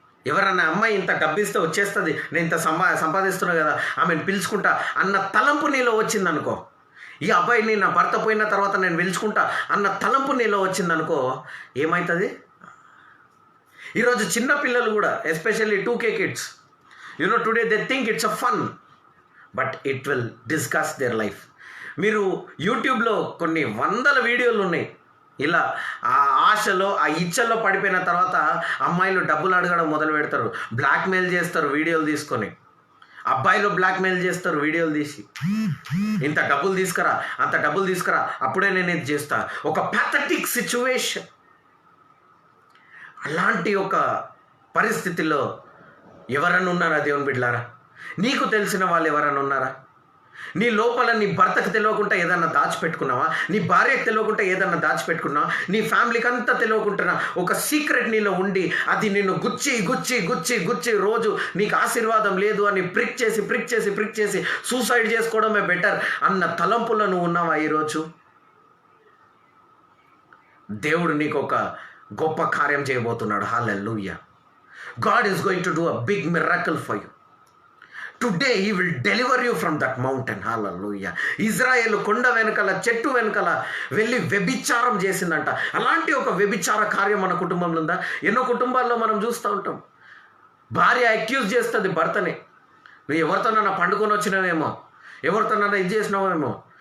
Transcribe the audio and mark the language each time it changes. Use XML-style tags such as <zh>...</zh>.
<te>ఎవరన్నా అమ్మాయి ఇంత డబ్బిస్తే వచ్చేస్తుంది, నేను ఇంత సంపాదిస్తున్నా కదా, ఆమెను పిలుచుకుంటా అన్న తలంపు నీలో వచ్చిందనుకో, ఈ అబ్బాయిని నా భర్త పోయిన తర్వాత నేను పిలుచుకుంటా అన్న తలంపు నీలో వచ్చిందనుకో, ఏమవుతుంది? ఈరోజు చిన్న పిల్లలు కూడా,</te> <en>Especially 2K kids, today they think it's a fun, but it will discuss their life.</en> <te>మీరు యూట్యూబ్లో కొన్ని 100 వీడియోలు ఉన్నాయి. ఇలా ఆ ఆశలో, ఆ ఇచ్చల్లో పడిపోయిన తర్వాత అమ్మాయిలు డబ్బులు అడగడం మొదలు పెడతారు, బ్లాక్మెయిల్ చేస్తారు వీడియోలు తీసుకొని. అబ్బాయిలు బ్లాక్మెయిల్ చేస్తారు వీడియోలు తీసి, ఇంత డబ్బులు తీసుకురా, అంత డబ్బులు తీసుకురా, అప్పుడే నేను ఇది చేస్తా. ఒక ప్యాథటిక్ సిచ్యువేషన్. అలాంటి ఒక పరిస్థితిలో ఎవరన్నా ఉన్నారా దేవుని బిడ్డలారా? నీకు తెలిసిన వాళ్ళు ఎవరన్నా ఉన్నారా? నీ లోపల నీ భర్తకు తెలియకుండా ఏదన్నా దాచిపెట్టుకున్నావా? నీ భార్యకు తెలియకుండా ఏదన్నా దాచిపెట్టుకున్నావా? నీ ఫ్యామిలీకి అంతా తెలియకుండా ఒక సీక్రెట్ నీలో ఉండి అది నిన్ను గుచ్చి గుచ్చి గుచ్చి గుచ్చి రోజు నీకు ఆశీర్వాదం లేదు అని ప్రిక్ చేసి సూసైడ్ చేసుకోవడమే బెటర్ అన్న తలంపులో నువ్వు ఉన్నావా? ఈరోజు దేవుడు నీకు ఒక గొప్ప కార్యం చేయబోతున్నాడు. హల్లెలూయా.</te> <en>God is going to do a big miracle for you. Today he will deliver you from that mountain. Hallelujah.</en> <te>Israel కొండ వెనకాల, చెట్టు వెనకాల వెళ్ళి వ్యభిచారం చేసిందంట. అలాంటి ఒక వ్యభిచార కార్యం మన కుటుంబంలో ఉందా? ఎన్నో కుటుంబాల్లో మనం చూస్తూ ఉంటాం. భార్య అక్యూజ్ చేస్తుంది భర్తని, నువ్వు ఎవరితోనన్నా పండుకొని వచ్చినావేమో, ఎవరితోనన్నా ఇది చేసినావేమో.</te>